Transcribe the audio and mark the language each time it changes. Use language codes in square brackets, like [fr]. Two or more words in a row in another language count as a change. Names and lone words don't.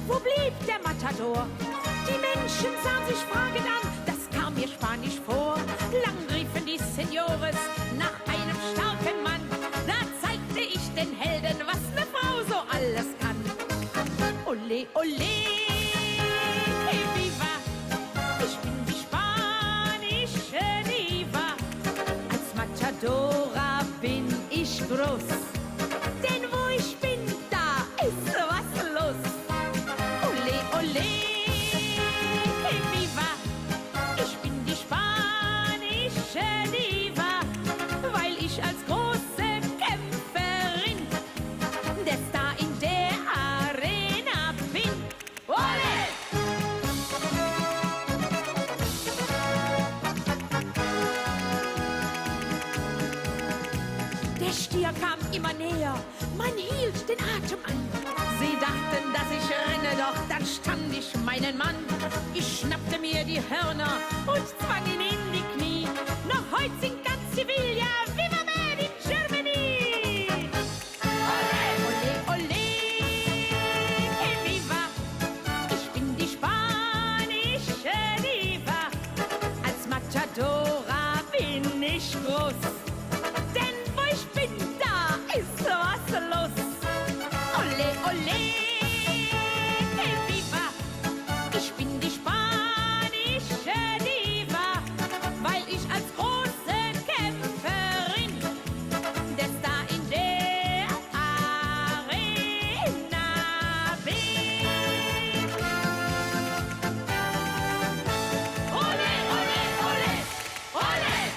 [de] blieb der Matador. Die Menschen sahen sich fragend an, das kam mir spanisch vor. Lang riefen die Senores nach einem starken Mann. Da zeigte ich den Helden, was eine Frau so alles kann. [es] Ole, ole, que viva, [de] ich bin die spanische Diva. Als Matadora bin ich groß, denn wo ich bin, da ist was los. [es] Ole, ole, que viva, [de] ich bin die spanische Diva, weil ich als große Kämpferin der Star in der Arena bin. Ole! Der Stier kam immer näher, man hielt den Atem an. Sie dachten, dass ich renne, doch dann stand ich meinen Mann. Ich schnappte mir die Hörner und zwang ihn in die Knie. Noch heute singt ganz Sevilla, Viva [en] Made in Germany! [es] Ole, ole, ole, que viva, [de] ich bin die spanische Diva. Als Matadora bin ich groß, denn wo ich bin, da ist was los. [es] Ole, ole, que viva, [de] ich bin die spanische Diva, weil ich als große Kämpferin der Star in der Arena bin. [es] Ole, ole, ole, ole!